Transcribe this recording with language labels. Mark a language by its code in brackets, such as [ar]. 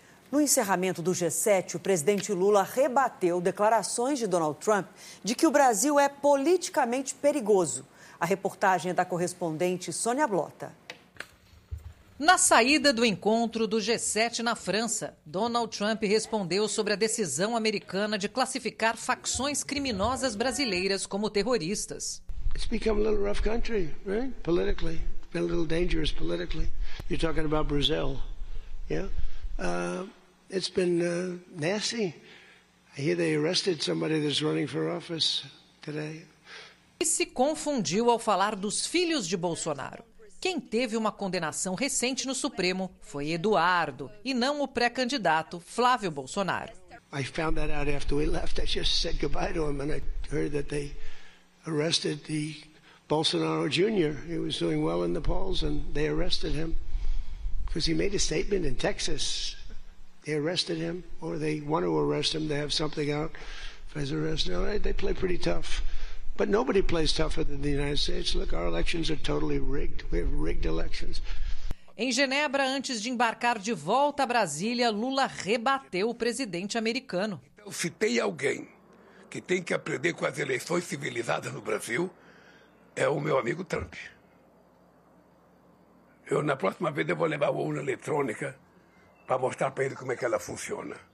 [pt] No encerramento do G7, o presidente Lula rebateu declarações de Donald Trump de que o Brasil é politicamente perigoso. A reportagem é da correspondente Sônia Blota. Na saída do encontro do G7 na França, Donald Trump respondeu sobre a decisão americana de classificar facções criminosas brasileiras como terroristas. [en] It's become a little rough country, right? Politically. Been a little dangerous politically. You're talking about Brazil. Yeah? It's been nasty. I hear they arrested somebody that's running for office today. [pt] E se confundiu ao falar dos filhos de Bolsonaro. Quem teve uma condenação recente no Supremo foi Eduardo, e não o pré-candidato Flávio Bolsonaro. [en] I found that out after we left. I just said goodbye to him and I heard that they arrested the Bolsonaro Jr. He was doing well in the polls and they arrested him. Because he made a statement in Texas. They arrested him, or they want to arrest him. They have something out for his arrest. All right, they play pretty tough. But nobody plays tougher than the United States. Look, our elections are totally rigged. We have rigged elections. [pt] Em Genebra, antes de embarcar de volta a Brasília, Lula rebateu o presidente americano. Então, se tem alguém que tem que aprender com as eleições civilizadas no Brasil, é o meu amigo Trump. Eu, na próxima vez, eu vou levar uma urna eletrônica para mostrar para ele como é que ela funciona.